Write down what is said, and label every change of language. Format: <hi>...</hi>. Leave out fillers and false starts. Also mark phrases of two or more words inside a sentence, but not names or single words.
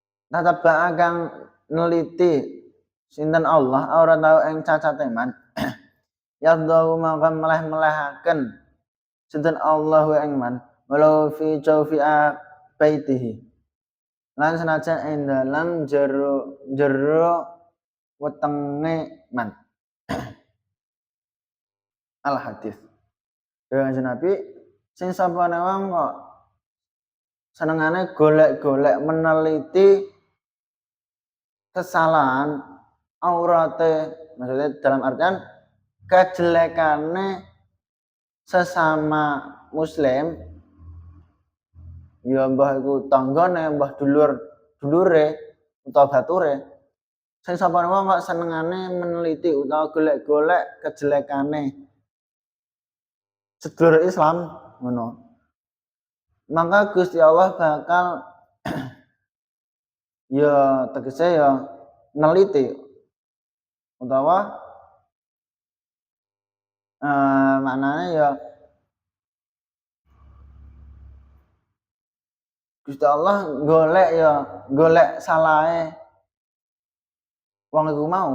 <jv>Tatabaa kang neliti sinten Allah ora tau ing cacate man. Yadhu maka meleh-melehaken sinten Allah ing man</jv> <ar>walau fi jawfi baitihi.</ar> <jv>Lan senajan ing dalam jero wetenge man. Al hadis. Kanjeng Nabi sing sapane wong kok senengane golek-golek meneliti kesalahan aurate,</jv> <id>maksudnya dalam artian</id> <jv>kejelekane sesama muslim, ya mbah iku tanggane, mbah dulure utawa bature, sing sapane wong kok senengane meneliti utawa golek-golek kejelekane sedulur Islam ngono. Maka Gusti Allah bakal ya tegese ya neliti utawa maknanya ya Gusti Allah golek salahe wong iku mau.</jv>